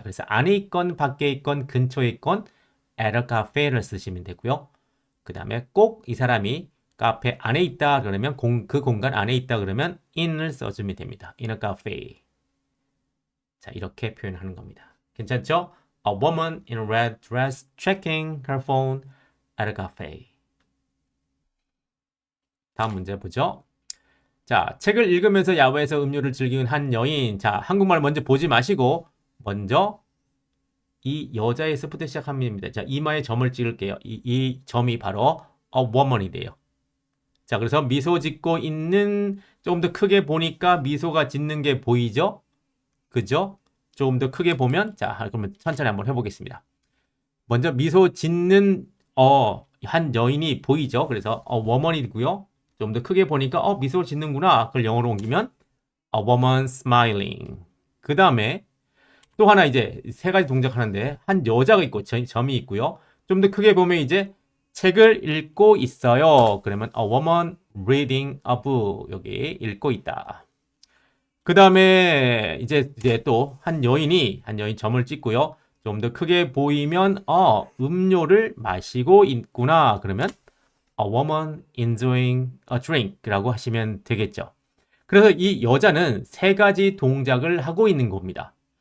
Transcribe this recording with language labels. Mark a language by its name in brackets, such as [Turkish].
[Korean] 그래서 안에 있건 밖에 있건 근처에 있건 [English] at a cafe [Korean] 를 쓰시면 되고요. 그 다음에 꼭 이 사람이 카페 안에 있다 그러면 그 공간 안에 있다 그러면 in을 써주면 됩니다. [English] in a cafe. [Korean] 자, 이렇게 표현하는 겁니다. 괜찮죠? [English] A woman in a red dress checking her phone at a cafe. [Korean] 다음 문제 보죠. 자, 책을 읽으면서 야외에서 음료를 즐기는 한 여인. 자, 한국말 먼저 보지 마시고 먼저 이 여자의 스부터 시작합니다. 자, 이마에 점을 찍을게요. 이 점이 바로 [English] a woman [Korean] 이 돼요. 자, 그래서 미소 짓고 있는 조금 더 크게 보니까 미소가 짓는 게 보이죠? 그죠? 조금 더 크게 보면 자, 그러면 천천히 한번 해보겠습니다. 먼저 미소 짓는 한 여인이 보이죠? 그래서 [English] woman [Korean] 이고요. 좀 더 크게 보니까 미소 짓는구나. 그걸 영어로 옮기면 [English] a woman smiling. [Korean] 그 다음에 또 하나 이제 세 가지 동작하는데 한 여자가 있고 점이 있고요. 좀 더 크게 보면 이제 책을 읽고 있어요. 그러면 [English] a woman reading a book. [Korean] 여기 읽고 있다. 그 다음에 이제 또 한 여인 점을 찍고요. 좀 더 크게 보이면 음료를 마시고 있구나. 그러면 [English] a woman enjoying a drink [Korean] 라고 하시면 되겠죠. 그래서 이 여자는 세 가지 동작을 하고 있는 겁니다.